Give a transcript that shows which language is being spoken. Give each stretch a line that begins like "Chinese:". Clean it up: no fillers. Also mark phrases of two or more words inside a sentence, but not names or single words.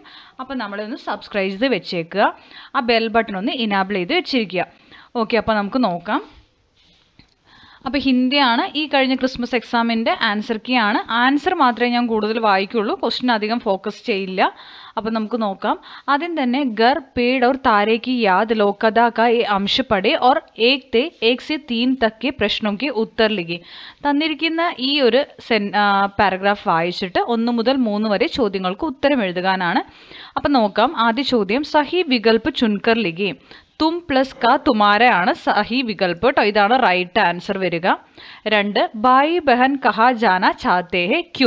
Malayalam: അപ്പോൾ നമ്മളൊന്ന് സബ്സ്ക്രൈബ് ചെയ്ത് വെച്ചേക്കുക, ആ
English: bell button
Malayalam: ഒന്ന് ഇനാബിൾ ചെയ്ത് വെച്ചിരിക്കുക. ഓക്കെ, അപ്പോൾ നമുക്ക് നോക്കാം. അപ്പോൾ ഹിന്ദിയാണ് ഈ കഴിഞ്ഞ ക്രിസ്മസ് എക്സാമിൻ്റെ
English: answer key
Malayalam: ആണ്. ആൻസർ മാത്രമേ ഞാൻ കൂടുതൽ വായിക്കുള്ളൂ, ക്വസ്റ്റ്യൻ അധികം ഫോക്കസ് ചെയ്യില്ല. അപ്പോൾ നമുക്ക് നോക്കാം. ആദ്യം തന്നെ
Hindi: ഗർ पेड़ और तारे की याद लोकदा का ये अंश पढ़े और एक से 3 तक के प्रश्नों के उत्तर लिखे.
Malayalam: തന്നിരിക്കുന്ന ഈ ഒരു പാരഗ്രാഫ് വായിച്ചിട്ട് 1 മുതൽ 3 വരെ ചോദ്യങ്ങൾക്ക് ഉത്തരം എഴുതുവാനാണ്. അപ്പം നോക്കാം. ആദ്യ ചോദ്യം
Hindi: सही विकल्प चुनकर लिखें. तुम प्लस का तुम्हारा
Malayalam: ആണ്
Hindi: सही विकल्प
Malayalam: കേട്ടോ.
Hindi: ഇതാണ്
English: right answer
Hindi: വരിക. 2 भाई बहन कहाँ जाना चाहते हैं क्यों.